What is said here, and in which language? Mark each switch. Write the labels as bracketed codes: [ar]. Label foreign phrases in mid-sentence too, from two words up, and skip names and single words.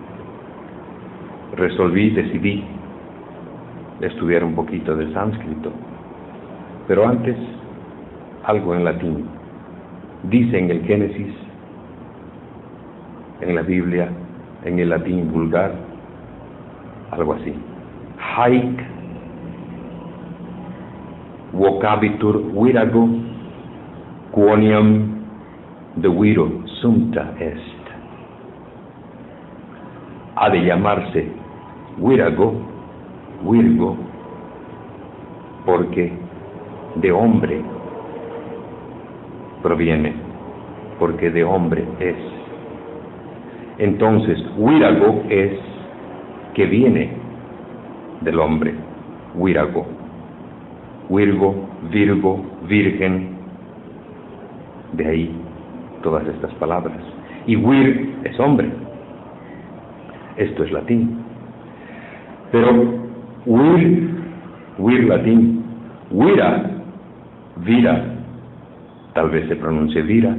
[es] Decidí estudiar un poquito de sánscrito, pero antes algo en latín. Dice en el Génesis, en la Biblia, en el latín vulgar, algo así: [la] haec vocabitur virago quoniam de viro sumpta est. [es] Ha de llamarse virago, virgo, porque de hombre proviene, porque de hombre es. Entonces, virago es que viene del hombre, virago. Virgo, Virgo, Virgen, de ahí todas estas palabras. Y vir es hombre. Esto es latín. Pero vir latín, vira, vira, tal vez se pronuncie vira.